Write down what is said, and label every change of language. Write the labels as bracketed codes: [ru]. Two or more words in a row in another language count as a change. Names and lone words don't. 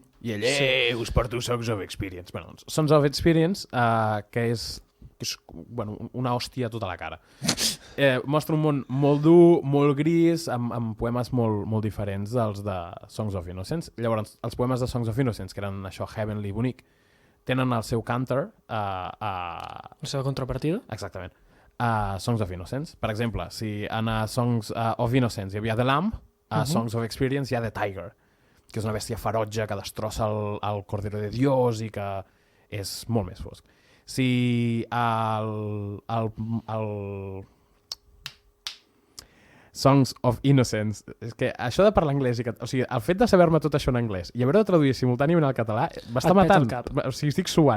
[ca] us porto Songs of Experience. Bueno, doncs, Songs of Experience, que és una hòstia a tota la cara. Mostra un món molt dur, molt gris, amb poemes molt diferents dels de Songs of Innocence. Llavors, els poemes de Songs of Innocence, que eren això, heavenly, bonic, tenen el seu counter la seva contrapartida. Exactament. Songs of Innocence. Per exemple, si en Songs of Innocence hi havia The Lamb, a Songs of Experience hi ha The Tiger, que és una bèstia ferotge que destrossa el [es] Cordero de Dios [ca] i que és molt més fosc. Si el Songs of Innocence, és que això de parlar anglès, o sigui, el fet de saber-me tot això en anglès i haver-ho de traduir simultàniament al català m'està matant, o sigui, estic suant.